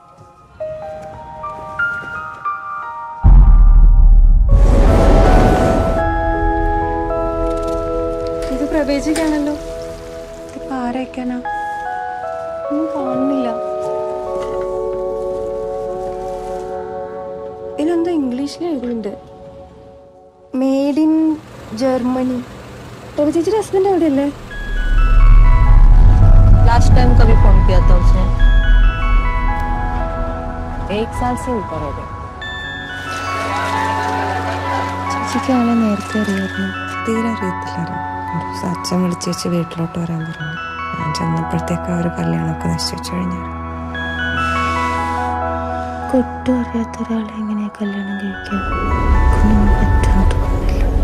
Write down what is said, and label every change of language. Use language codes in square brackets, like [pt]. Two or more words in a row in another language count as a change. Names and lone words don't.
[ml] ഇത് പ്രവേശിക്കാണല്ലോ. ഇതിപ്പോ ആരയക്കാനാ? ഒന്നും കാണുന്നില്ല. ഇതിനെന്താ ഇംഗ്ലീഷിൽ എഴുതിയിട്ടുണ്ട്, [en] made in Germany. [ml] तो ചേച്ചിയുടെ ഹസ്ബൻഡ് എവിടെയല്ലേ? [en] last time [hi] कभी फोन किया था उसने? 1 साल से ऊपर हो गया. [ml] ചേച്ചിക്ക് ആളെ നേരത്തെ അറിയായിരുന്നു? തീരെ അറിയത്തില്ലായിരുന്നു. അച്ഛൻ വിളിച്ച് വെച്ച് വീട്ടിലോട്ട് വരാൻ പറഞ്ഞു. ഞാൻ ചെന്നപ്പോഴത്തേക്ക് ആ ഒരു കല്യാണമൊക്കെ നശിച്ചു കഴിഞ്ഞു. ഒട്ടും അറിയാത്ത ഒരാളെ എങ്ങനെ കല്യാണം കഴിക്കാൻ പറ്റുമെന്ന് തോന്നുന്നില്ല.